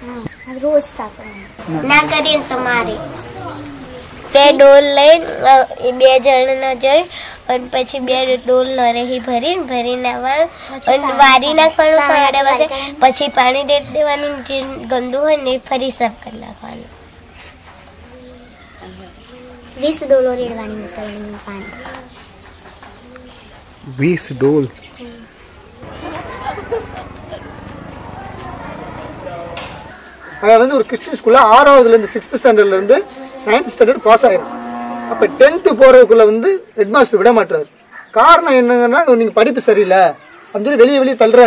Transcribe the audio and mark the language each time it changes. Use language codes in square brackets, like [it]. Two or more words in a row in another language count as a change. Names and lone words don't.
[gu] રોજ ના કરીએ તમારે 2 ડોલ લઈને 2 જણ ન જઈ અને પછી 2 ડોલ નરેહી ભરીને આવવાનું અને વારી નાખવાનું 8:30 વાગે, પછી પાણી રેડી દેવાનું, જે ગંદુ હોય ને ફરી સાફ કરી નાખવાનું. 20 ડોલો રેડવાની પાણી. 20 ડોલ. [ta] வந்து ஒரு [en] Christian schoolla [ta] 6வதுலேருந்து [en] 6th standardlerundhu 9th standard pass [ta] ஆயிரும். அப்போ 10th போகிறதுக்குள்ளே வந்து [en] head master [ta] விட மாட்டாரு. காரணம் என்னங்கன்னா நீங்கள் படிப்பு சரியில்லை அப்படின்னு சொல்லி வெளியே தள்ளுறாரு.